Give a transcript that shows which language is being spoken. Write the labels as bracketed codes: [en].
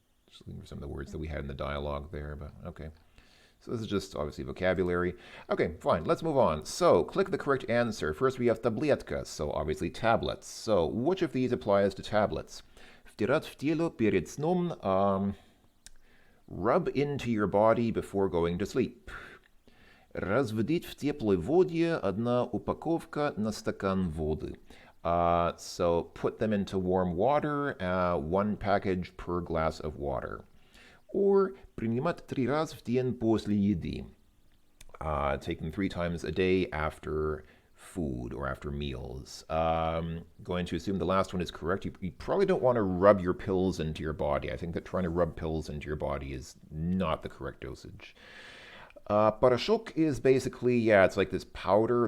[en] Just looking for some of the words that we had in the dialogue there, but okay. So this is just obviously vocabulary. Okay, fine. Let's move on. So click the correct answer. First we have таблетка, so obviously tablets. So which of these applies to tablets? [ru] Втирать в тело перед сном. [en] Rub into your body before going to sleep. [ru] Разводить в теплой воде 1 упаковка на стакан воды. [en] So put them into warm water, 1 package per glass of water. [ru] Or принимать 3 раза в день после еды. [en] Take them 3 times a day after food or after meals. Going to assume the last one is correct. You probably don't want to rub your pills into your body. I think that trying to rub pills into your body is not the correct dosage. Порошок is basically, yeah, it's like this powder.